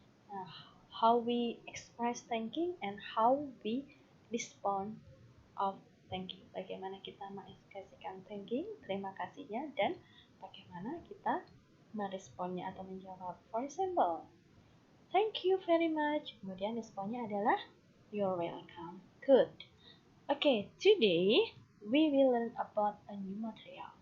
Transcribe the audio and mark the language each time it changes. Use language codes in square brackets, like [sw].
[en] Nah, how we express thanking and how we respond of thanking. [id] Bagaimana kita mengekspresikan thanking, terima kasihnya, dan bagaimana kita meresponnya atau menjawab. [en] For example, thank you very much. [id] Kemudian responnya adalah [en] you're welcome. Good. Okay, today we will learn about a new material.